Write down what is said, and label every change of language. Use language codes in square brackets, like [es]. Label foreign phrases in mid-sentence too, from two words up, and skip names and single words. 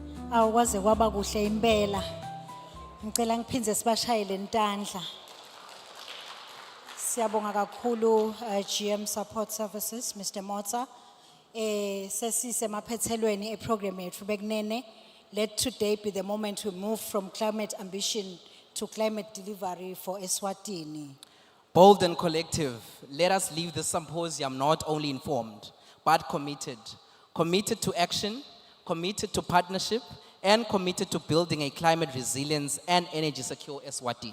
[ss] Awukwaze kwaba kuhle impela. Ngicela ngiphindze sibashayele ntandla. Siyabonga kakhulu GM Support Services Mr. Motsa. Sesise maphethelweni program yethu bekunene. [en] Let today be the moment we move from climate ambition to climate delivery for Eswatini. Bold and collective, let us leave the symposium not only informed, but committed. Committed to action, committed to partnership, and committed to building a climate resilience and energy secure Eswatini.